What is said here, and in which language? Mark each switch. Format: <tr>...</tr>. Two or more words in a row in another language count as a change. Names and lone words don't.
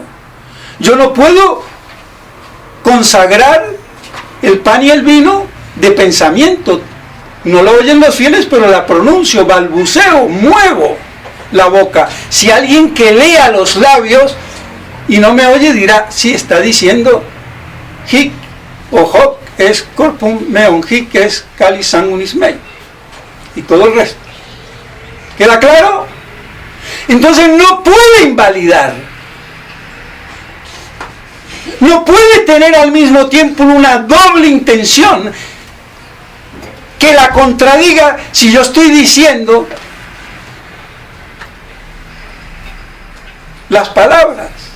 <es>Yo no puedo consagrar el pan y el vino de pensamiento. No lo oyen los fieles, pero la pronuncio, balbuceo, muevo la boca. Si alguien que lea los labios y no me oye dirá, sí, está diciendo</es> <la>hic o hoc es corpum meum, hic es calis sanguinis mei,</la> <es>y todo el resto. ¿Queda claro? Entonces no puede invalidar, no puede tener al mismo tiempo una doble intención que la contradiga si yo estoy diciendo las palabras.</es>